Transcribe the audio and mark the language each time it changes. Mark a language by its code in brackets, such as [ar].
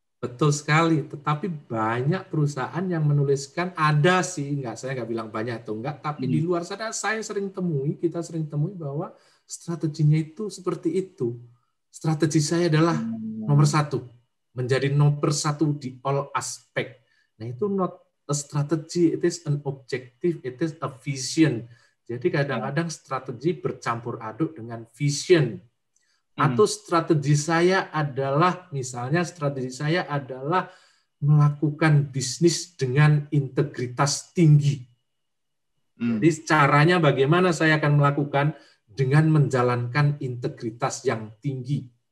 [id] Betul sekali, tetapi banyak perusahaan yang menuliskan ada sih, saya nggak bilang banyak atau enggak, tapi di luar sana kita sering temui bahwa strateginya itu seperti itu. Strategi saya adalah nomor satu, menjadi nomor satu di all aspect. Nah itu [en] not a strategy, it is an objective, it is a vision. [id] Jadi kadang-kadang strategi bercampur aduk dengan vision. Atau strategi saya adalah, misalnya strategi saya adalah melakukan bisnis dengan integritas tinggi. Jadi caranya bagaimana saya akan melakukan dengan menjalankan integritas yang tinggi.